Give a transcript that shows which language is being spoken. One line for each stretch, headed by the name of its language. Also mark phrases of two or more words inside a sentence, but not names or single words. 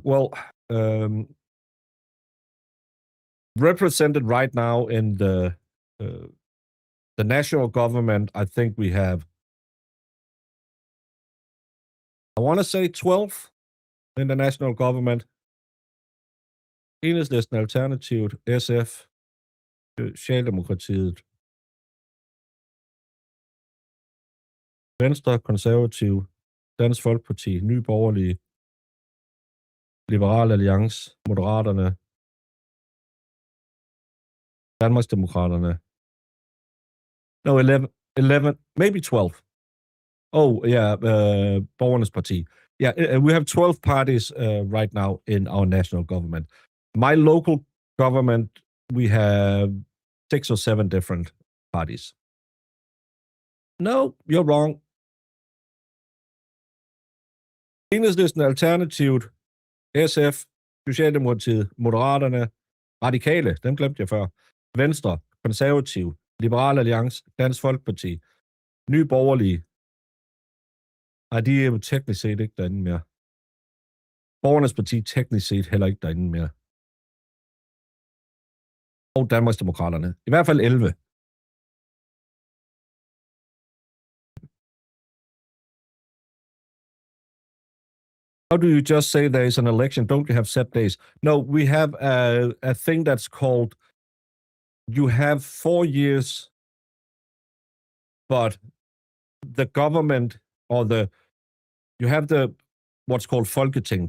English: Well, represented right now in the national government, I think we have, I want to say 12 in the national government. Enhedslisten, Alternativet, SF, Socialdemokratiet, Venstre, Konservativ, Dansk Folkeparti, Nye Borgerlige, Liberal Alliance, Moderaterne, Danmarksdemokraterne. No, 11, maybe 12. Oh, yeah, Borgernes Parti. Yeah, we have 12 parties right now in our national government. My local government, we have 6 or 7 different parties. No, you're wrong.
Danish: Enhedslisten, Alternativet, SF, Socialdemokratiet, Moderaterne, Radikale, dem glemte jeg før, Venstre, Konservativ, Liberal Alliance, Dansk Folkeparti, Nye Borgerlige. Ej, de er jo teknisk set ikke derinde mere. Borgernes Parti teknisk set heller ikke derinde mere. Og Danmarksdemokraterne. I hvert fald 11.
English: How do you just say there is an election? Don't you have set days? No, we have a thing that's called, you have 4 years, but the government you have what's called Folketing.